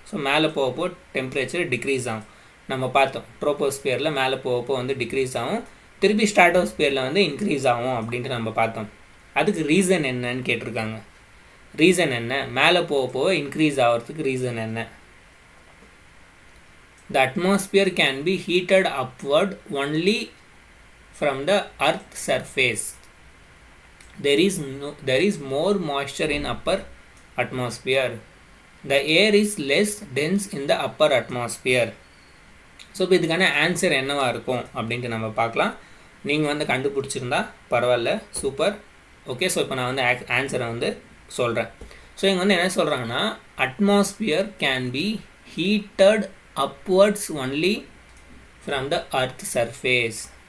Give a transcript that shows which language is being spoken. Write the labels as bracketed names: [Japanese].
[Tamil] So மேலே போகப்போ temperature degrees ஆகும். நம்ம பார்த்தோம் ட்ரோபோஸ்பியரில் மேலே போகப்போ வந்து டிக்ரீஸ் ஆகும், திருப்பி ஸ்ட்ராட்டோஸ்பியரில் வந்து இன்க்ரீஸ் ஆகும் அப்படின்ட்டு நம்ம பார்த்தோம். அதுக்கு ரீசன் என்னன்னு கேட்டிருக்காங்க. ரீசன் என்ன? மேலே போகப்போ இன்க்ரீஸ் ஆகிறதுக்கு ரீசன் என்ன? [English] The atmosphere can be heated upward only from the earth surface. there is more moisture in upper atmosphere. The air is less dense in the upper atmosphere. [Tamil] So இப்போ இதுக்கான answer என்னவா இருக்கும் அப்படின்ட்டு நம்ம பார்க்கலாம். நீங்கள் வந்து கண்டுபிடிச்சிருந்தா பரவாயில்ல, சூப்பர். ஓகே, ஸோ இப்போ நான் வந்து ஆன்சரை வந்து சொல்கிறேன். ஸோ இங்கே வந்து என்ன சொல்கிறாங்கன்னா, [English] Atmosphere can be heated upwards only from the earth surface.